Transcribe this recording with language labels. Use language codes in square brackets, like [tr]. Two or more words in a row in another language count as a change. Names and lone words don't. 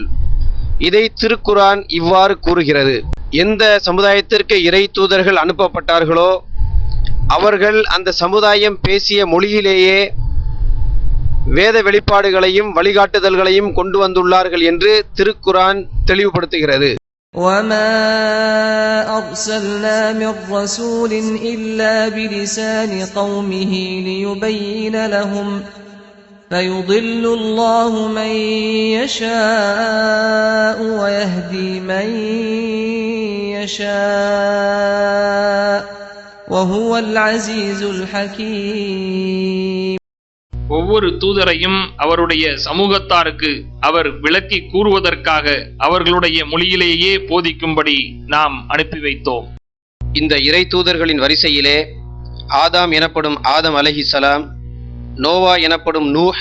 [ta] இதை திருக்குர்ஆன் இவ்வாறு கூறுகிறது: எந்த சமுதாயத்திற்கு இறை தூதர்கள் அனுப்பப்பட்டார்களோ அவர்கள் அந்த சமுதாயம் பேசிய மொழியிலேயே வேத வெளிப்பாடுகளையும் வழிகாட்டுதல்களையும் கொண்டு வந்துள்ளார்கள் என்று திருக்குர்ஆன் தெளிவுபடுத்துகிறது. [ar] وَمَا أَرْسَلْنَا مِن رَّسُولٍ إِلَّا بِلِسَانِ قَوْمِهِ لِيُبَيِّنَ لَهُمْ فَيُضِلُّ اللَّهُ مَن يَشَاءُ وَيَهْدِي مَن يَشَاءُ وَهُوَ الْعَزِيزُ الْحَكِيمُ. [ta] ஒவ்வொரு தூதரையும் அவருடைய சமூகத்தாருக்கு அவர் விளக்கி கூறுவதற்காக அவர்களுடைய மொழியிலேயே போதிக்கும்படி நாம் அனுப்பி வைத்தோம். இந்த இறை தூதர்களின் வரிசையிலே ஆதாம் எனப்படும் ஆதம் அலைஹிஸ்ஸலாம், நோவா எனப்படும் நூஹ்